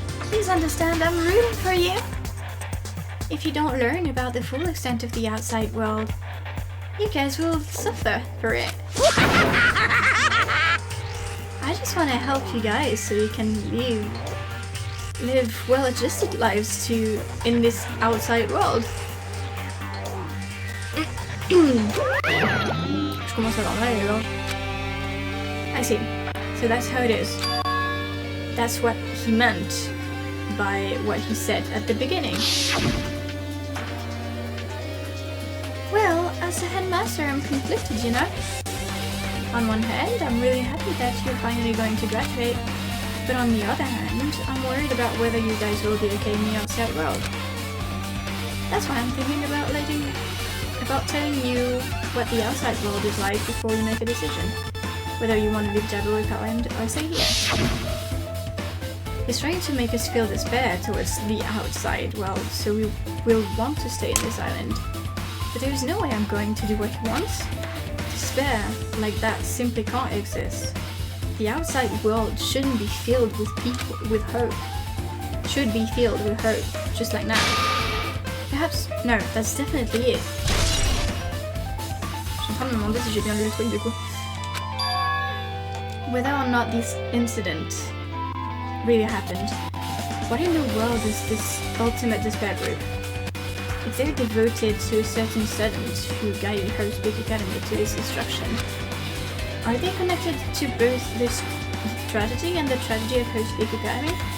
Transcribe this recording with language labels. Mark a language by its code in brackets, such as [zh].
[en] Please understand I'm rooting for you. If you don't learn about the full extent of the outside world, you guys will suffer for it. I just want to help you guys so you can live well-adjusted lives in this outside world. [fr] Je commence à avoir mal à la gorge. [en] I see. So that's how it is. That's what he meant by what he said at the beginning. Well, as a headmaster, I'm conflicted, you know? On one hand, I'm really happy that you're finally going to graduate, but on the other hand, I'm worried about whether you guys will be okay in the outside world. That's why I'm thinking about telling you what the outside world is like before you make a decision, whether you want to leave Jabberwock Island or stay here. He's trying to make us feel despair towards the outside world, so we will want to stay in this island. But there's no way I'm going to do what he wants. Despair like that simply can't exist. The outside world shouldn't be filled with people with hope. Should be filled with hope, just like now. Perhaps, no, that's definitely it. [fr] Je suis en train de me demander si j'ai bien lu le truc du coup. [en] Whether or not this incident really happened, what in the world is this ultimate despair group? If they're devoted to a certain student who guided her Speak Academy to this instruction, are they connected to both this tragedy and the tragedy of her Speak Academy?